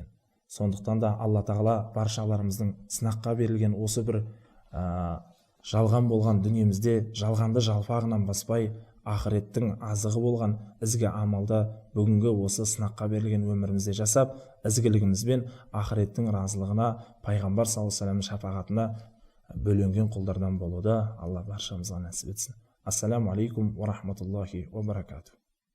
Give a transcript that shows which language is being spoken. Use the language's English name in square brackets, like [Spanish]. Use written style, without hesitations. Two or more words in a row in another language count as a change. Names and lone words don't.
[Kazakh] Сондықтан да Алла тағала баршаларымыздың сынаққа берілген осы бір жалған болған дүниемізде жалғанды жалпағынан баспай, ақыреттің азығы болған ізгі амалда бүгінгі осы сынаққа берілген өмірімізде жасап, ізгілігімізбен ақыреттің разылығына, пайғамбар [Arabic] صلى الله عليه وسلم [Kazakh] шапағатына бөленген құлдардан болуды Алла баршамызға нәсіп етсін. [Arabic] السلام عليكم ورحمة الله وبركاته.